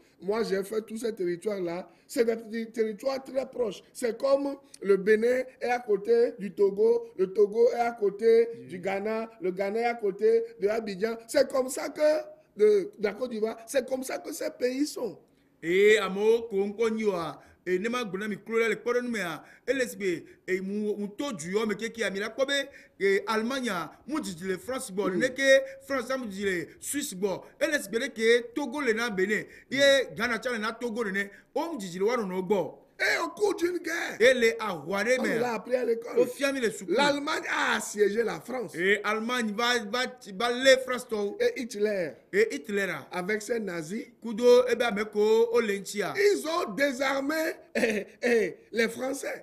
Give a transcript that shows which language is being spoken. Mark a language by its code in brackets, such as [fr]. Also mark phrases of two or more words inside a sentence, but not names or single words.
[fr] Moi, j'ai fait tous ces territoires-là. C'est des territoires très proches. C'est comme le Bénin est à côté du Togo, le Togo est à côté du Ghana, le Ghana est à côté de Abidjan. C'est comme ça que, de la Côte d'Ivoire, c'est comme ça que ces pays sont. [ee] Et à et nema gbona mi klo le kpɔɖe nu mea elesbe muto duyo me keke amila kpɔbe Allemagne mu dzidzi le France gbɔ ne ke France mu dzidzi le Suisse gbɔ elesbe ne ke Togo le na Benin ye Ghana tsa le na Togo ne o mu dzidzi le wa nɔnɔ gbɔ. [fr] Et au cours d'une guerre, on l'a appris à l'école. L'Allemagne a assiégé la France. Et l'Allemagne va les France. Et Hitler, avec ses nazis, ils ont désarmé les Français.